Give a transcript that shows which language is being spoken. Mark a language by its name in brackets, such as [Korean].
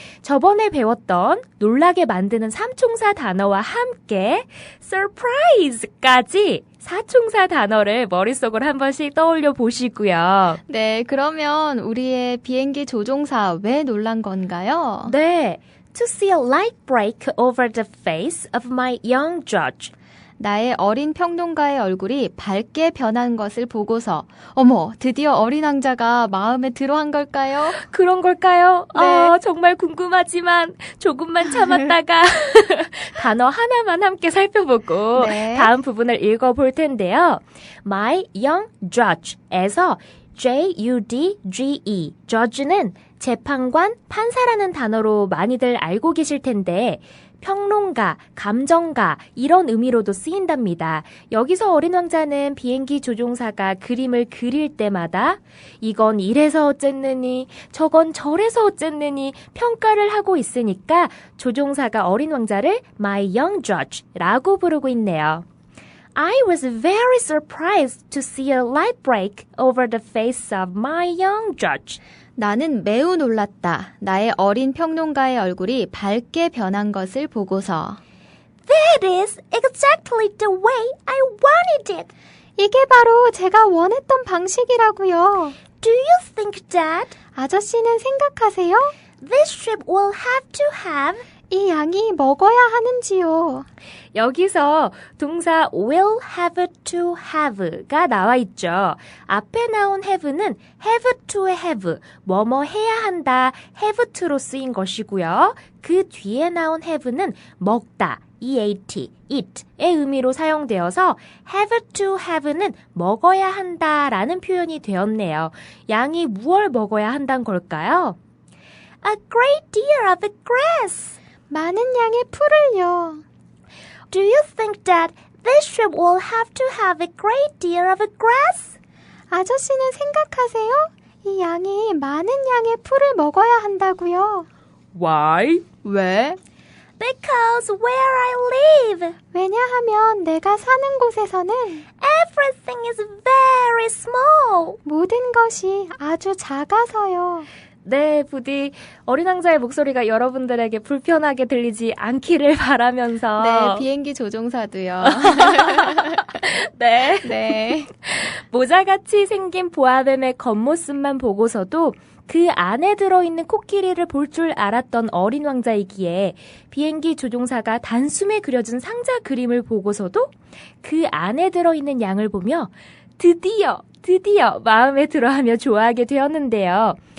[Korean] 저번에 배웠던 놀라게 만드는 삼총사 단어와 함께 surprise까지 사총사 단어를 머릿속으로 한 번씩 떠올려 보시고요. 네, 그러면 우리의 비행기 조종사 왜 놀란 건가요? 네, [English] to see a light break over the face of my young judge. [Korean] 나의 어린 평론가의 얼굴이 밝게 변한 것을 보고서 어머, 드디어 어린 왕자가 마음에 들어한 걸까요? 그런 걸까요? 네. 정말 궁금하지만 조금만 참았다가 단어 하나만 함께 살펴보고 네. 다음 부분을 읽어볼 텐데요. My young judge에서 J-U-D-G-E, judge는 재판관, 판사라는 단어로 많이들 알고 계실 텐데 평론가, 감정가 이런 의미로도 쓰인답니다. 여기서 어린 왕자는 비행기 조종사가 그림을 그릴 때마다 이건 이래서 어쨌느니 저건 저래서 어쨌느니 평가를 하고 있으니까 조종사가 어린 왕자를 My Young Judge라고 부르고 있네요. [English] I was very surprised to see a light break over the face of my young judge. [Korean] 나는 매우 놀랐다. 나의 어린 평론가의 얼굴이 밝게 변한 것을 보고서. [English] That is exactly the way I wanted it. [Korean] 이게 바로 제가 원했던 방식이라고요. [English] Do you think that [Korean] 아저씨는 생각하세요? [English] this ship will have to have [Korean] 이 양이 먹어야 하는지요. 여기서 동사 will have to have가 나와 있죠. 앞에 나온 have는 have to의 have, 뭐뭐 해야 한다, have to로 쓰인 것이고요. 그 뒤에 나온 have는 먹다, eat, eat의 의미로 사용되어서 have to have는 먹어야 한다라는 표현이 되었네요. 양이 무얼 먹어야 한다는 걸까요? [English] A great deal of grass. [Korean] 많은 양의 풀을요. [English] Do you think that this sheep will have to have a great deal of grass? [Korean] 아저씨는 생각하세요? 이 양이 많은 양의 풀을 먹어야 한다고요. [English] Why? [Korean] 왜? [English] Because where I live, [Korean] 왜냐하면 내가 사는 곳에서는 [English] everything is very small. [Korean] 모든 것이 아주 작아서요. 네, 부디 어린 왕자의 목소리가 여러분들에게 불편하게 들리지 않기를 바라면서 네, 비행기 조종사도요. 네. 네. 모자같이 생긴 보아뱀의 겉모습만 보고서도 그 안에 들어있는 코끼리를 볼 줄 알았던 어린 왕자이기에 비행기 조종사가 단숨에 그려준 상자 그림을 보고서도 그 안에 들어있는 양을 보며 드디어 마음에 들어하며 좋아하게 되었는데요.